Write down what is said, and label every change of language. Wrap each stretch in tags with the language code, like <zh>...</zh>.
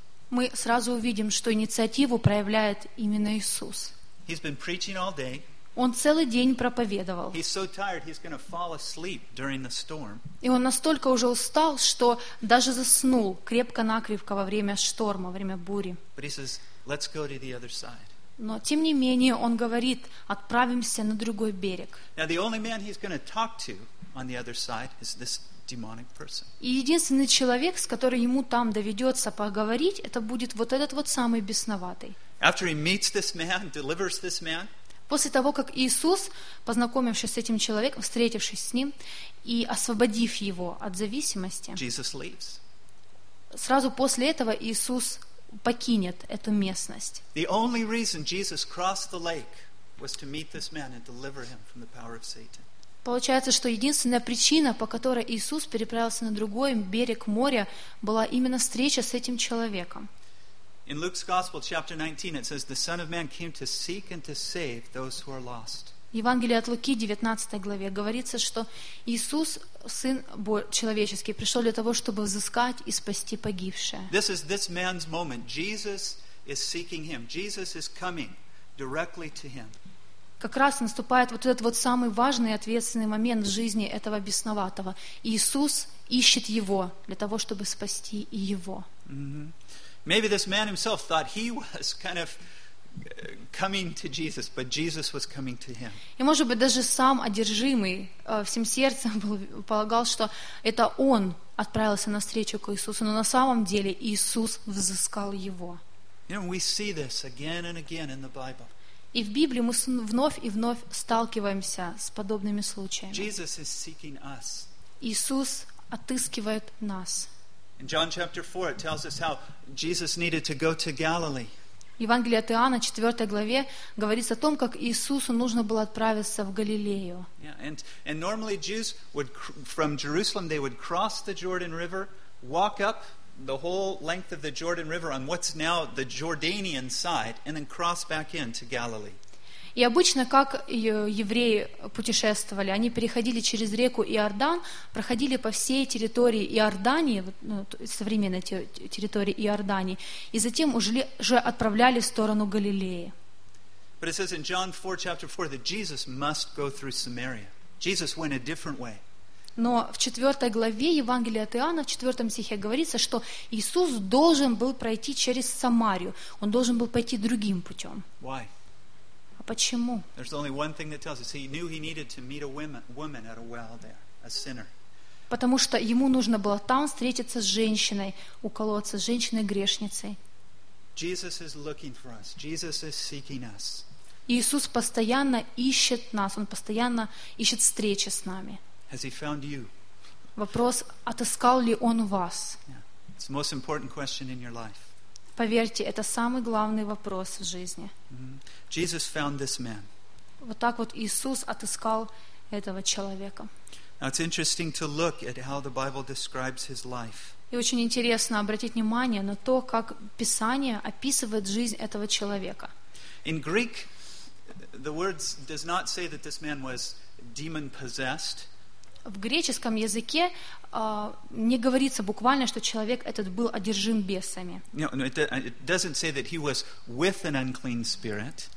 <ru>мы сразу увидим, что инициативу проявляет именно Иисус.</ru> <en>He's been preaching all day.</en> <ru>Он целый день проповедовал.</ru> <en>He's so tired, he's gonna fall asleep during the storm.</en> <ru>И он настолько уже устал, что даже заснул крепко-накрепко во время шторма, во время бури.</ru> <en>But he says, let's go to the other side.</en> <ru>Но, тем не менее, он говорит, отправимся на другой берег.</ru> <en>Now, the only man he's going to talk to on the other side is this demonic person.</en> <ru>И единственный человек, с которым ему там доведется поговорить, это будет вот этот вот самый бесноватый.</ru> <en>After he meets this man, delivers this man,</en> <ru>после того, как Иисус, познакомившись с этим человеком, встретившись с ним и освободив его от зависимости,</ru> <en>Jesus leaves.</en> <ru>Сразу после этого Иисус покинет эту местность.</ru> <en>The only reason Jesus crossed the lake was to meet this man and deliver him from the power of Satan.</en> <ru>Получается, что единственная причина, по которой Иисус переправился на другой берег моря, была именно встреча с этим человеком.</ru> <en>In Luke's Gospel, chapter 19, it says, "The Son of Man came to seek and to save those who are lost."</en> <ru>Евангелие от Луки, 19 главе, говорится, что Иисус, Сын Человеческий, пришел для того, чтобы взыскать и спасти погибшее.</ru> <en>This is this man's moment. Jesus is seeking him. Jesus is coming directly to him.</en> <ru>Как раз наступает вот этот вот самый важный и ответственный момент в жизни этого бесноватого. Иисус ищет его для того, чтобы спасти и его.</ru> <en>Maybe this man himself thought he was kind of coming to Jesus, but Jesus was coming to him.</en> <ru>И, может быть, даже сам одержимый всем сердцем полагал, что это он отправился навстречу к Иисусу, но на самом деле Иисус взыскал его.</ru> <en>You know, we see this again and again in the Bible.</en> <ru>И в Библии мы вновь и вновь сталкиваемся с подобными случаями.</ru> <en>Jesus is seeking us.</en> <ru>Иисус отыскивает нас.</ru> <en>In John chapter 4, it tells us how Jesus needed to go to Galilee.</en> <ru>Евангелие от Иоанна, 4 главе, говорится о том, как Иисусу нужно было отправиться в Галилею.</ru> <en>Yeah, and normally Jews would, from Jerusalem, they would cross the Jordan River, walk up the whole length of the Jordan River on what's now the Jordanian side, and then cross back into Galilee.</en> <ru>И обычно, как евреи путешествовали, они переходили через реку Иордан, проходили по всей территории Иордании, современной территории Иордании, и затем уже отправляли в сторону Галилеи.</ru> <en>But it says in John 4, chapter 4, that Jesus must go through Samaria. Jesus went a different way.</en> <ru>Но в 4 главе Евангелия от Иоанна, в 4 стихе, говорится, что Иисус должен был пройти через Самарию. Он должен был пойти другим путем.</ru> <en>Why?</en> <ru>Почему?</ru> <en>There's only one thing that tells us. He knew he needed to meet a woman at a well there, a sinner.</en> <ru>Потому что ему нужно было там встретиться с женщиной у колодца, с женщиной-грешницей.</ru> <en>Jesus is looking for us. Jesus is seeking us.</en> <ru>Иисус постоянно ищет нас. Он постоянно ищет встречи с нами.</ru> <en>Has he found you?</en> <ru>Вопрос: отыскал ли он вас?</ru> <en>Yeah. It's the most important question in your life.</en> <ru>Поверьте, это самый главный вопрос в жизни.</ru> <en>Jesus found this man.</en> <ru>Вот так вот Иисус отыскал этого человека.</ru> <en>Now it's interesting to look at how the Bible describes his life.</en> <ru>И очень интересно обратить внимание на то, как Писание описывает жизнь этого человека.</ru> <en>In Greek, the words does not say that this man was demon-possessed.</en> <ru>В греческом языке не говорится буквально, что человек этот был одержим бесами.</ru> <en>No, it doesn't say that he was with an unclean spirit.</en>